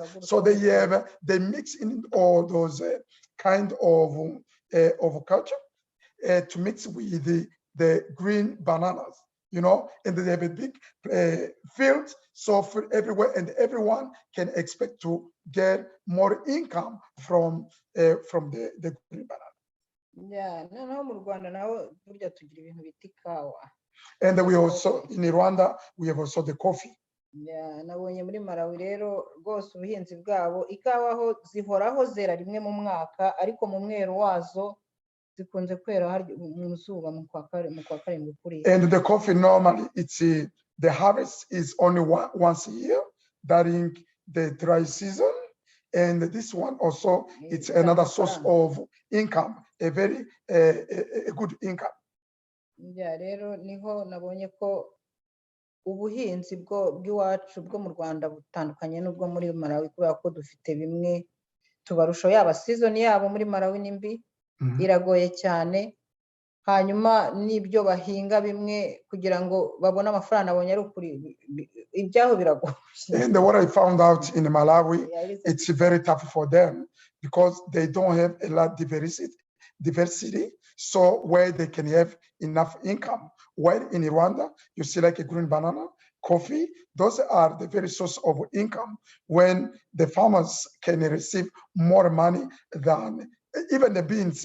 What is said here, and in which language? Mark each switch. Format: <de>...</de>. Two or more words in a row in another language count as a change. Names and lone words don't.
<en>So they mix in all those kind of culture to mix with the green bananas, you know, and they have a big field, so for everywhere, and everyone can expect to get more income from the green banana. And we also in Rwanda we have also the coffee.</en> <rw>Nabonye muri Malawi rero rwose ubuhinzi bwabo ikawa ho zihoraho zera rimwe mu mwaka, ariko mu mwero wazo zikunze kwera mu zuba mu kwa karindwi kuri.</rw> <en>And the coffee normally it's the harvest is only once a year during the dry season, and this one also it's another source of income, a very a good income.</en> <rw>Rero niho nabonye ko ubuhinzi bw'iwacu bwo mu Rwanda butandukanye n'ubwo muri Malawi, kubera ko dufite bimwe tubarusha, yaba season yabo muri Malawi nimbi iragoye cyane, hanyuma n'ibyo bahinga bimwe kugira ngo babone amafaranga abonye ari ukuri ibyaho biragoye.</rw> <en>And what I found out in Malawi, it's very tough for them because they don't have a lot of diversity, so where they can have enough income. While in Rwanda, you see like a green banana, coffee, those are the very source of income when the farmers can receive more money than even the beans.</en>